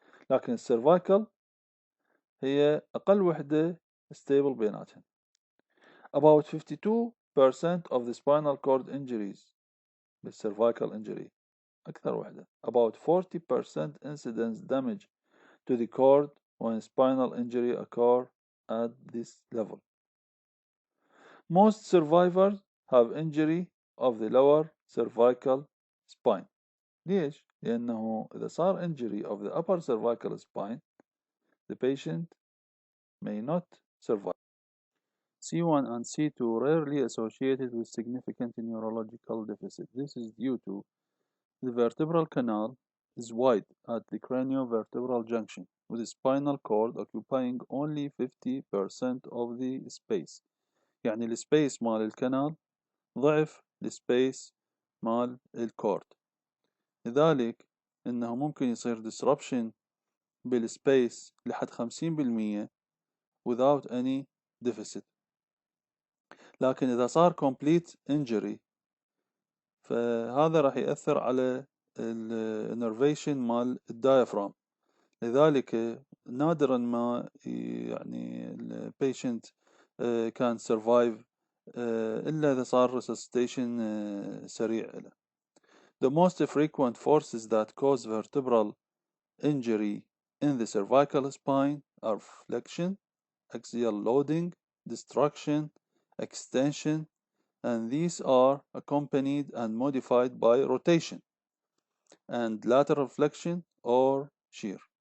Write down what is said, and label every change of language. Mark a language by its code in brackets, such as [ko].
[ar] لكن السيرفايكال هي أقل وحدة stable بيناتهم. [en] About 52% of the spinal cord injuries بالcervical injury [ar] أكثر وحدة. [en] About 40% incidence damage to the cord when spinal injury occur at this level. Most survivors have injury of the lower cervical spine. [ar] ليش؟ لأنه إذا صار [en] injury of the upper cervical spine, the patient may not survive. C1 and C2 rarely associated with significant neurological deficit. This is due to the vertebral canal is wide at the craniovertebral junction, with the spinal cord occupying only 50% of the space. [ar] يعني السبيس مال الكنال ضعف السبيس مال الكورد، لذلك إنه ممكن يصير disruption بالسبيس لحد 50% [en] without any deficit. [ar] لكن إذا صار complete injury فهذا راح يأثر على النرفيشن مال الدايفرام، لذلك نادرا ما يعني البيشنت كان survive إلا إذا صار resuscitation سريع له. [en] The most frequent forces that cause vertebral injury in the cervical spine are flexion, axial loading, destruction, extension, and these are accompanied and modified by rotation and lateral flexion or shear.